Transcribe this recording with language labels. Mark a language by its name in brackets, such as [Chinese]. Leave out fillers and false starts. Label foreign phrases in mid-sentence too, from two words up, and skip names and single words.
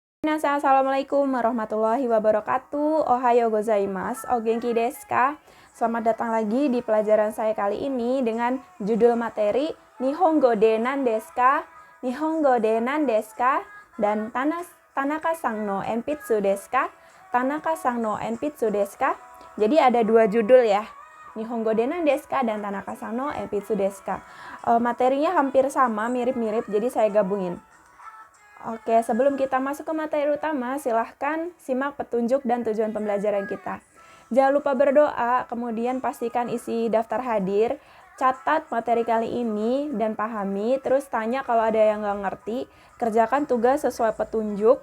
[Arabic] Minasan, السلام عليكم ورحمة الله وبركاته. [Japanese] おはようございます. お元気ですか? [Indonesian] Selamat datang lagi di pelajaran saya kali ini dengan judul materi [Japanese] 日本語で何ですか? 日本語で何ですか? Dan 田中さんの鉛筆ですか? 田中さんの鉛筆ですか? [Indonesian] Jadi ada dua judul ya. [Japanese] 日本語で何ですか [Indonesian] dan [Japanese] 田中さんの鉛筆ですか? [Indonesian] Materinya hampir sama, mirip-mirip, jadi saya gabungin. Oke, sebelum kita masuk ke materi utama, silahkan simak petunjuk dan tujuan pembelajaran kita. Jangan lupa berdoa, kemudian pastikan isi daftar hadir, catat materi kali ini dan pahami, terus tanya kalau ada yang nggak ngerti, kerjakan tugas sesuai petunjuk.